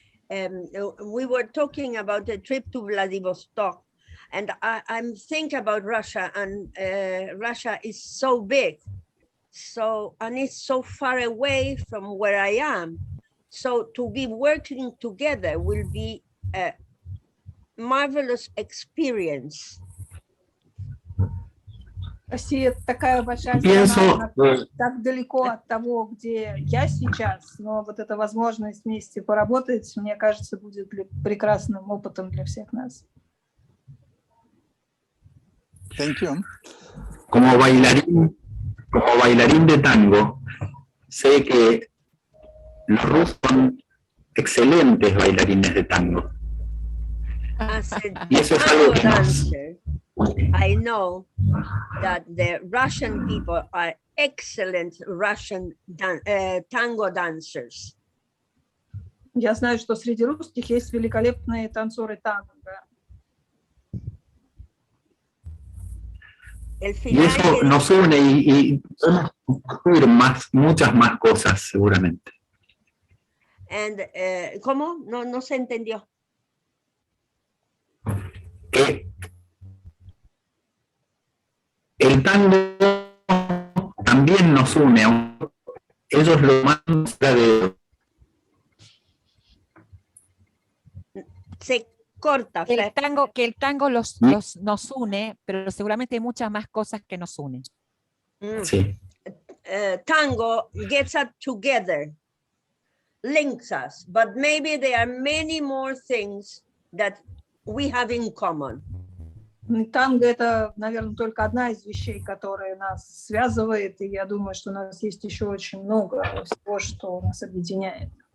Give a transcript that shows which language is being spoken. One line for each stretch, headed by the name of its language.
English: We were talking about a trip to Vladivostok, and I'm thinking about Russia, and Russia is so big, and it's so far away from where I am. So to be working together will be a marvelous experience.
Russian: Россия такая большая страна, так далеко от того, где я сейчас, но вот эта возможность вместе поработать, мне кажется, будет прекрасным опытом для всех нас.
English: Thank you.
Spanish: Como bailarín de tango, sé que los rusos son excelentes bailarines de tango. Y eso es algo que
English: I know that the Russian people are excellent Russian tango dancers.
Russian: Я знаю, что среди русских есть великолепные танцоры танго.
Spanish: Y eso nos une y podemos descubrir muchas más cosas seguramente. And, ¿cómo? No se entendió. El tango también nos une, ellos lo más de... Se corta. Que el tango nos une, pero seguramente hay muchas más cosas que nos unen. Sí.
English: Tango gets us together, links us, but maybe there are many more things that we have in common.
Russian: Танго — это, наверное, только одна из вещей, которая нас связывает, и я думаю, что у нас есть еще очень много всего, что нас объединяет.